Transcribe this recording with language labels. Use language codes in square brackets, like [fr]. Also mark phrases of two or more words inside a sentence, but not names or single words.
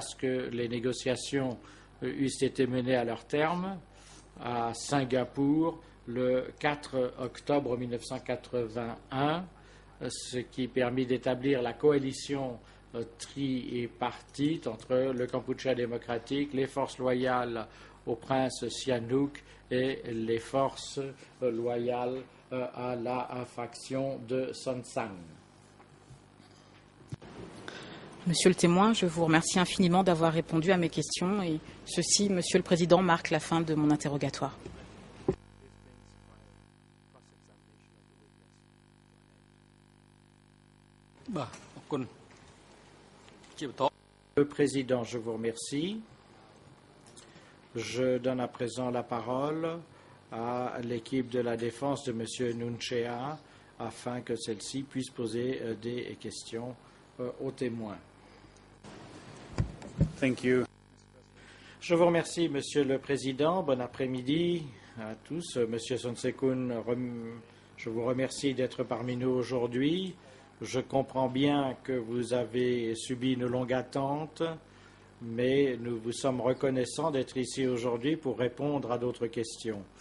[fr] ce que les négociations eussent été menées à leur terme à Singapour le 4 octobre 1981, ce qui permit d'établir la coalition tripartite entre le Kampuchéa démocratique, les forces loyales au prince Sihanouk et les forces loyales à la faction de Son San. Monsieur le témoin, je vous remercie infiniment d'avoir répondu à mes questions et ceci, Monsieur le Président, marque la fin de mon interrogatoire. [km] បាទអរគុណជាបន្ត [fr] Le Président, je vous remercie. Je donne à présent la parole à l'équipe de la défense de M. Nunchea afin que celle-ci puisse poser des questions aux témoins. [en] Thank you. [fr] Je vous remercie, Monsieur le Président. Bon après-midi à tous. Monsieur Sonsekun, je vous remercie d'être parmi nous aujourd'hui. Je comprends bien que vous avez subi une longue attente, mais nous vous sommes reconnaissants d'être ici aujourd'hui pour répondre à d'autres questions.